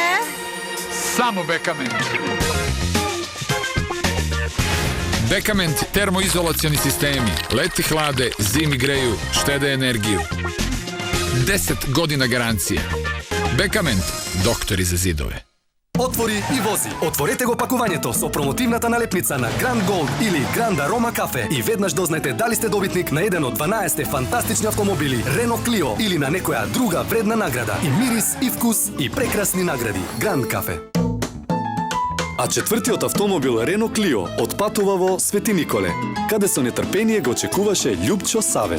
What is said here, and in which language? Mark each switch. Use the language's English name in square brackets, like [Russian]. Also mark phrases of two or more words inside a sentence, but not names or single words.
[Serbian] Samo Bekament. Bekament termoizolacioni sistemi. Leti hlade, zimi greju, štede energiju. 10 godina garancije. Bekament, doktori za zidove. [Macedonian] Отвори и вози. Отворете го пакувањето со промотивната налепница на Grand Gold или Grand Aroma Cafe и веднаш дознаете дали сте добитник на еден од 12 фантастични автомобили Renault Clio или на некоја друга вредна награда. И мирис, и вкус, и прекрасни награди. Grand Cafe. А четвртиот автомобил Renault Clio отпатува во Свети Николе, каде со нетрпение го очекуваше Љупчо Савев.